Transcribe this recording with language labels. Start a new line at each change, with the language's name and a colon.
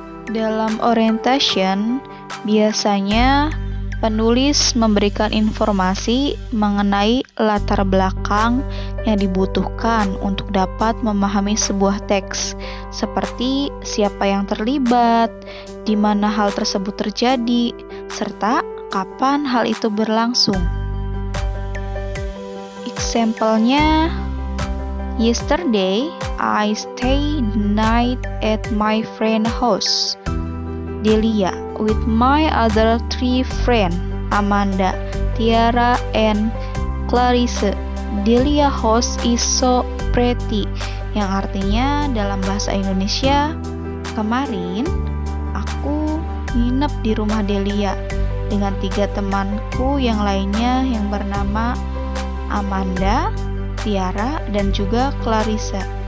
Indonesian: Dalam orientation biasanya penulis memberikan informasi mengenai latar belakang yang dibutuhkan untuk dapat memahami sebuah teks, seperti siapa yang terlibat, di mana hal tersebut terjadi, serta kapan hal itu berlangsung.
English: Example-nya, yesterday I stayed the night at my friend's house, Delia, with my other 3 friends, Amanda, Tiara, and Clarice. Delia's house is so pretty.
Indonesian: yang artinya dalam bahasa Indonesia, kemarin aku nginep di rumah Delia dengan 3 temanku yang lainnya yang bernama Amanda, Tiara, dan juga Clarissa.